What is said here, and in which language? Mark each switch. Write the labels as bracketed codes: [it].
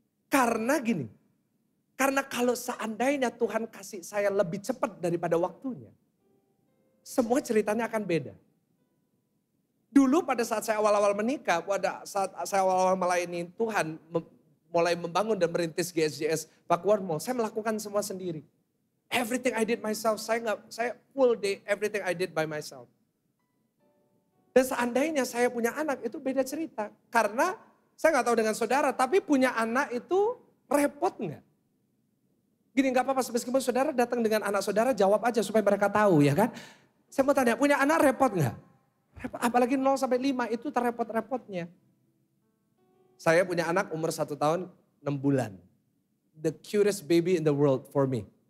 [id] Karena gini, karena kalau seandainya Tuhan kasih saya lebih cepat daripada waktunya, semua ceritanya akan beda. Dulu pada saat saya awal-awal menikah, pada saat saya awal-awal melayani Tuhan, mulai membangun dan merintis GSJS Pakuan Mall, saya melakukan semua sendiri. [en] Everything I did myself, [id] saya [en] full day, everything I did by myself. [id] Dan seandainya saya punya anak, itu beda cerita. Karena saya gak tahu dengan saudara, tapi punya anak itu repot gak? Gini gak apa-apa, meskipun saudara datang dengan anak saudara, jawab aja supaya mereka tahu ya kan. Saya mau tanya, punya anak repot gak? Repot, apalagi 0 sampai 5 itu terrepot-repotnya. Saya punya anak umur 1 tahun 6 bulan. [en] The cutest baby in the world for me.